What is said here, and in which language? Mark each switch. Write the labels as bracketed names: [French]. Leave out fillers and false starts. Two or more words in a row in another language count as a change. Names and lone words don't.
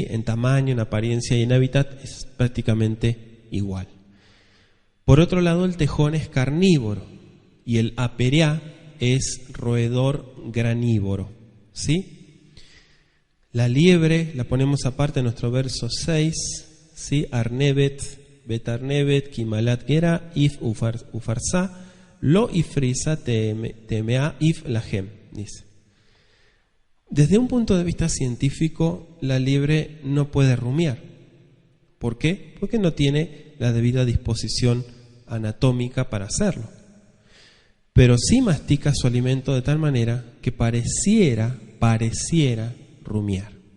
[Spanish] En tamaño, en apariencia y en hábitat es prácticamente igual. Por otro lado, el tejón es carnívoro y el apereá es roedor granívoro, ¿sí? La liebre la ponemos aparte en nuestro verso 6, ¿sí? [Hebrew] ארנבת, ואת הארנבת, כי מעלת גרה, הוא ופרסה, לא הפריסה, טמאה הוא לכם, [Spanish] dice. Desde un punto de vista científico, la liebre no puede rumiar. ¿Por qué? Porque no tiene la debida disposición anatómica para hacerlo. Pero sí mastica su alimento de tal manera que pareciera rumiar.